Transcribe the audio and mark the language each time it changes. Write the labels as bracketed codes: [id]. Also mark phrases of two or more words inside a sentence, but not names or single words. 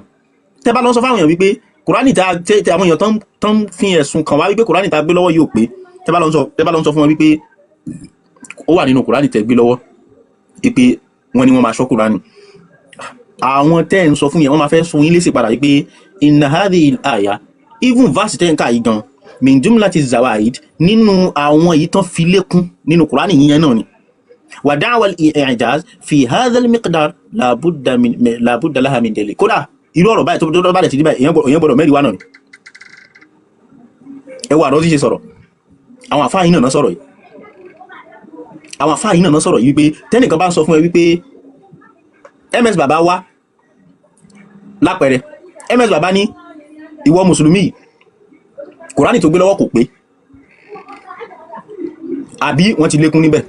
[yo] Tẹ́ bá lọ sọ fáwọn èèyàn wípé Kùránì tẹ́ àwọn èèyàn tán fi ẹ̀sùn kàn wá wípé Kùránì tẹ́ gbé lọ́wọ́ yóò pé, tẹ́ bá lọ sọ fún wọn wípé ó wà nínú Kùránì tẹ́ gbé lọ́wọ́ wípé wọ́n ní wọ́n máa ṣọ́ Kùránì. Àwọn tẹ́ ń sọ fún yẹn wọ́n máa fẹ́ sun yín lésì padà wípé [ar] إن هذه الآية, [en] even verse [yo] tẹ́ ń kà yìí gan, [ar] من جملة زوائد, [yo] nínú àwọn èyí tán fi lékún nínú Kùránì yẹn náà ni. [ar] وادعاء الإعجاز في هذا المقدار لا بد له من دليل. [yo] Kódà irú ọ̀rọ̀ báyìí tó bá dẹ̀ ti dí báyìí èèyàn gbọ́dọ̀ mẹ́rin wá náà ni. Ẹ wà Ar-Razi ṣe sọ̀rọ̀, àwọn àfáà yìí náà sọ̀rọ̀ yìí, àwọn àfáà yìí náà sọ̀rọ̀ yìí wípé tẹ́nìkan bá ń sọ fún ẹ wípé MS Baba wá lápẹẹrẹ, MS Baba ní ìwọ mùsùlùmí Kùránì tó gbé lọ́wọ́ kò pé, àbí wọ́n ti lékún níbẹ̀.